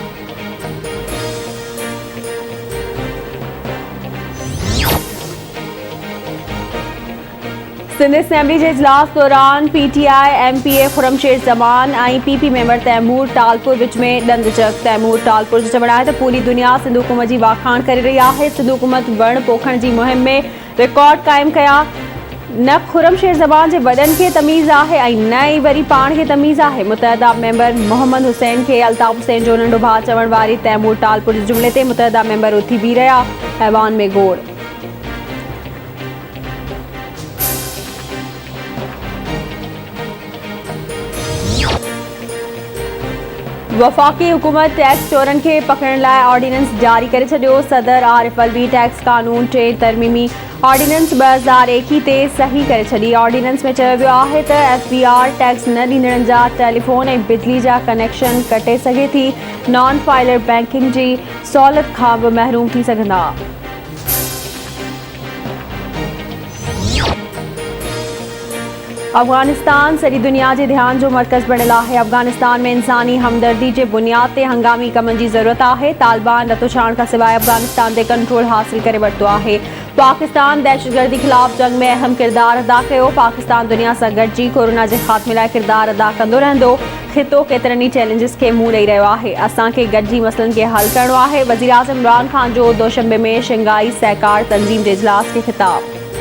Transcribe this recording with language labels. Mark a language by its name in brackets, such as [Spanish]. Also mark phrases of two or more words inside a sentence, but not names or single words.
[Sindhi] सिंध असेंबली के इजलास दौरान PTI MPA खुरमशेर जमान ऐं PP मेंबर तैमूर टालपुर विच में दंद जग। तैमूर टालपुर जो चवण आहे त पूरी दुनिया सिंध हुकूमत की वाखाण करे रही है। सिंध हुकूमत वण पोखण की मुहिम में रिकॉर्ड कायम कया। न खुरमशेर जमान के वडन के तमीज़ है ऐं न ई वरी पाण के तमीज़ है। मुतहदा मेंबर मोहम्मद हुसैन के अल्ताफ हुसैन जो नंढो भाउ चवण वारी तैमूर टालपुर के जुमले ते मुतहदा मेंबर उथी बीह रहा। ऐवान में गोड़। वफ़ाक़ी हुकूमत टैक्स चोरन के पकड़ण लाइ ऑर्डिनेंस जारी करे छॾियो। सदर आरिफ अलवी टैक्स कानून टे तरमीमी ऑर्डिनेंस 2021 ते सही करे छॾी। ऑर्डिनेंस में चयो वियो आहे त FBR टैक्स न ॾींदड़नि जा टेलीफोन ऐं बिजली जा कनेक्शन कटे सघे थी। नॉन फाइलर बैंकिंग जी सहूलियत खां बि महरूम थी सघंदा। अफगानिस्तान सॼी दुनिया के ध्यान जो मरकज़ बणियल है। अफगानिस्तान में इंसानी हमदर्दी के बुनियाद ते हंगामी कमन की ज़रूरत है। तालिबान रतोछाण का सिवाय अफगानिस्तान ते कंट्रोल हासिल करे वरितो है। पाकिस्तान दहशतगर्दी खिलाफ जंग में अहम किरदार अदा कयो। पाकिस्तान दुनिया से गॾिजी कोरोना के ख़ात्मे लाइ किरदार अदा कंदो रहंदो। ख़ितो केतरनि चैलेंजिस के मुंह ॾेई रहियो आहे। असांखे गॾिजी मसइलनि के हल करणो आहे। वज़ीर आज़म इमरान खान जो दोशंबे में शंघाई सहकार तंज़ीम के इजलास के ख़िताब।